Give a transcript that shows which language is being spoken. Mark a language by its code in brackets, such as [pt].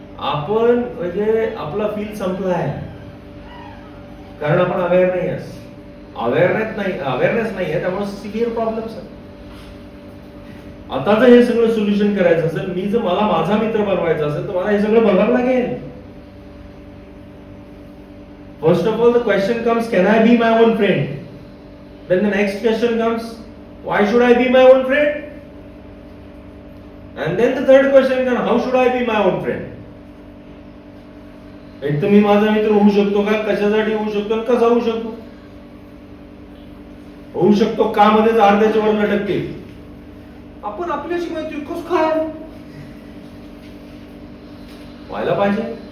[mr] आपण म्हणजे आपला फील संपला आहे, कारण आपण अवेअर नाही आहे. अवेअरनेस नाही आहे, त्यामुळे सिव्हिअर प्रॉब्लेम्स आहेत. आता जर हे सगळं सोल्युशन करायचं असेल, मी जर मला माझा मित्र बनवायचा असेल तर मला हे सगळं बघावं लागेल. [en] First of all, the question comes, can I be my own friend? Then the next question comes, why should I be my own friend? And then the third question comes, how should I be my own friend? [mr] एक तर मी माझा मित्र होऊ शकतो का, कशासाठी होऊ शकतो आणि कसा होऊ शकतो? होऊ शकतो का मध्येच अर्ध्याच्या वर लटकते. आपण आपल्याशी मैत्री कसं काय व्हायला पाहिजे?